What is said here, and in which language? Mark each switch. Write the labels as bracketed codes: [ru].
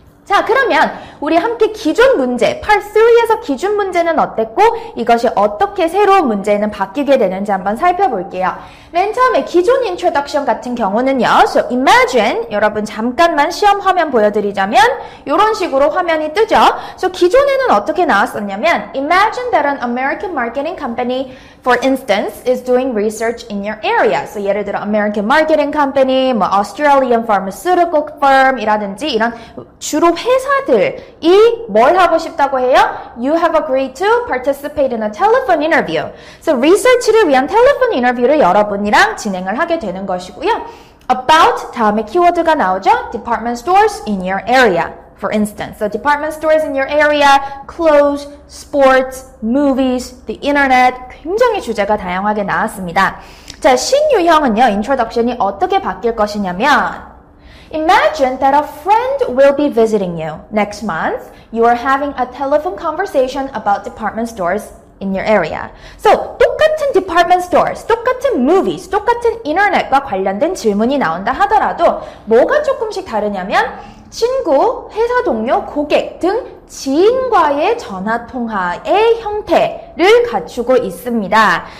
[ko] 자, 그러면 우리 함께 기존 문제, Part 3에서 기준 문제는 어땠고 이것이 어떻게 새로운 문제는 바뀌게 되는지 한번 살펴볼게요. 맨 처음에 기존 introduction 같은 경우는요. [en] So imagine, [ko] 여러분 잠깐만 시험 화면 보여드리자면 이런 식으로 화면이 뜨죠. [en] So [ko] 기존에는 어떻게 나왔었냐면 [en] Imagine that an American marketing company, for instance, is doing research in your area. [ko] So 예를 들어 [en] American marketing company, [ko] 뭐 [en] Australian pharmaceutical firm [ko] 이라든지 이런 주로 회사들이 뭘 하고 싶다고 해요? [en] You have agreed to participate in a telephone interview. [ko] So research를 위한 텔레폰 인터뷰를 여러분이랑 진행을 하게 되는 것이고요. About 다음에 키워드가 나오죠. [en] Department stores in your area. For instance, so department stores in your area, clothes, sports, movies, the internet, [ko] 굉장히 주제가 다양하게 나왔습니다. 자, 신유형은요, introduction이 어떻게 바뀔 것이냐면 [en] Imagine that a friend will be visiting you. Next month, you are having a telephone conversation about department stores in your area. [ko] So, 똑같은 department stores, 똑같은 movies, 똑같은 internet과 관련된 질문이 나온다 하더라도 뭐가 조금씩 다르냐면 친구, 회사 동료, 고객 등 지인과의 전화통화의 형태를 갖추고 있습니다.